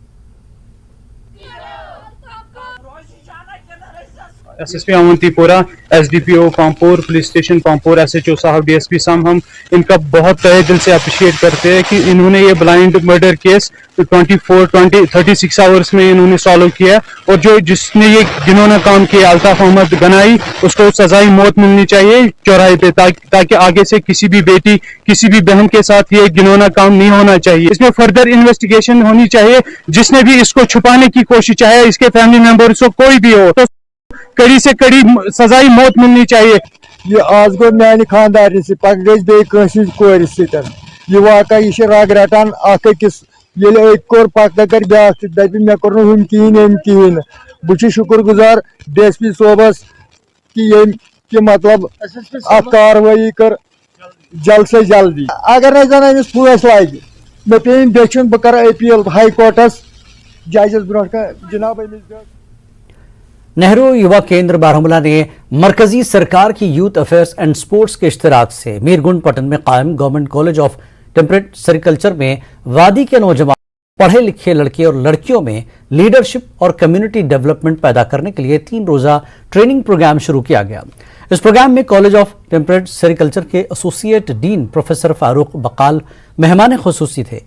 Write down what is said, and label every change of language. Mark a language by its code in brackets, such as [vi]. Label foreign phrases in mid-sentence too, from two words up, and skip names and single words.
[ur] ایس ایس پی اونتی پورہ, ایس ڈی پی او پامپور, پولیس اسٹیشن پامپور, ایس ایچ او صاحب, ڈی ایس پی صاحب, ہم ان کا بہت تہہ دل سے اپریشیٹ کرتے ہیں کہ انہوں نے یہ [en] blind murder case [ur] 36 آورس میں انہوں نے سالو کیا, اور جس نے یہ گنونا کام کیا الطاف احمد گنائی, اس کو سزائی موت ملنی چاہیے چوراہے پہ, تاکہ آگے سے کسی بھی بیٹی کسی بھی بہن کے ساتھ یہ گنونا کام نہیں ہونا چاہیے. اس میں [en] further investigation [ur] ہونی چاہیے. جس نے بھی اس کو چھپانے کی کوشش, چاہے اس کے [en] family members [ur] کو کوئی بھی ہو, تو کڑی سے کڑی سزائی موت ملنی چاہیے. [ks] یہ آج گو میانہ خاندار سے پک گژھِ بیٚیہِ کٲنٛسہِ کورِ سۭتۍ یہ واقعہ یہ رگ رٹان اکھ أکِس ییٚلہِ أکۍ کوٚر پتہٕ کر بیاکھ تہِ دپہِ مےٚ کوٚر نہٕ ہُم کِہیٖنۍ أمۍ کِہیٖنۍ نہٕ. بہٕ چھُس شُکر گزار ڈی ایس پی صوبس کہ ییٚمۍ کہ مطلب اتھ کاروٲیی کٔر جلد سے جلدی. اگر نہٕ زن أمِس پھٲنٛسۍ لگہِ مےٚ پیٚیِن دٔچھُن بہٕ کرٕ أپیٖل [en] High Courts judges [ks] برونٛٹھ کن جناب أمِس. [ur] نہرو یووا کیندر بارہمولہ نے مرکزی سرکار کی یوتھ افیئرز اینڈ سپورٹس کے اشتراک سے میرگنڈ پٹن میں قائم گورنمنٹ کالج آف ٹیمپریٹ سیریکلچر میں وادی کے نوجوان پڑھے لکھے لڑکے اور لڑکیوں میں لیڈرشپ اور [en] community development [ur] پیدا کرنے کے لیے 3 روزہ [en] training program [ur] شروع کیا گیا. اس پروگرام میں کالج آف ٹیمپریٹ سیریکلچر کے [en] associate dean professor [ur] فاروق بقال مہمان خصوصی تھے.